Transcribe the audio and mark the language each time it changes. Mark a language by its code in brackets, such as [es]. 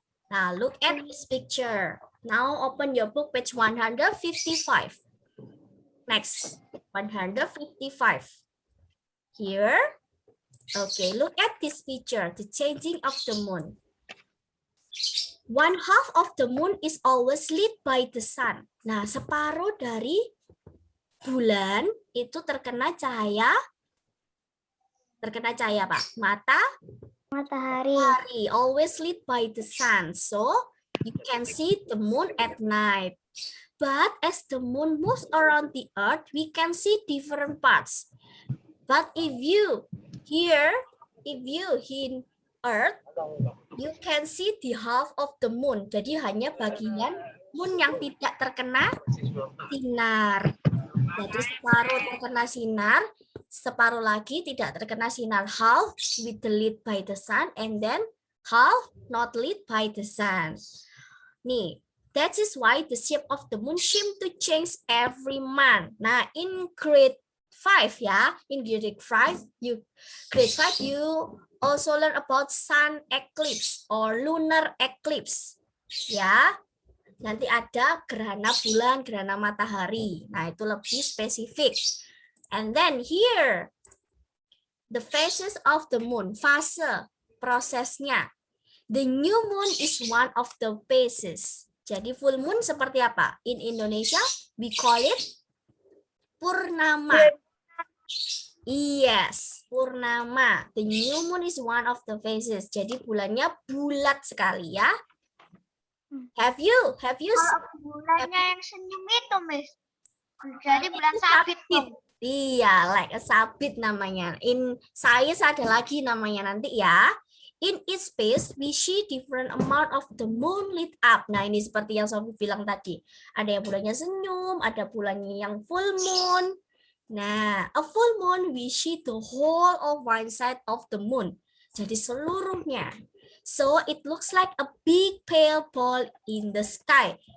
[en] Now, look at this picture. Now, open your book, page 155. Next, 155. Here. Okay, look at this picture, the changing of the moon. 1/2 of the moon is always lit by the sun. [id] Nah, separuh dari bulan itu terkena cahaya apa? [en] Matahari. Always lit by the sun. So, you can see the moon at night. But as the moon moves around the earth, we can see different parts. But if you in earth, you can see the half of the moon. [id] Jadi hanya bagian moon yang tidak terkena sinar. Jadi separuh terkena sinar, separuh lagi tidak terkena sinar. [en] Half with the lit by the sun, and then half not lit by the sun. Nih, that is why the shape of the moon seem to change every month. Nah, in grade 5 ya, in grade 5 you also learn about sun eclipse or lunar eclipse. [id] Ya. Nanti ada gerhana bulan, gerhana matahari. Nah, itu lebih spesifik. [en] And then here the phases of the moon, [id] fase prosesnya. [en] The new moon is one of the phases. [id] Jadi full moon seperti apa? [en] In Indonesia we call it purnama. Yes, purnama. The new moon is one of the phases. [id] Jadi bulannya bulat sekali ya. [en] Have you [id] Kalau bulannya yang senyum itu, Miss. Jadi bulan sabit dong. Iya, like a sabit namanya. [en] In science [id] ada lagi namanya nanti ya. [en] In each space, we see different amount of the moon lit up. [id] Nah, ini seperti yang Sophie bilang tadi. Ada yang bulannya senyum, ada bulannya yang full moon. [en] Nah, a full moon, we see the whole of one side of the moon. [id] Jadi seluruhnya. [en] So, it looks like a big pale ball in the sky.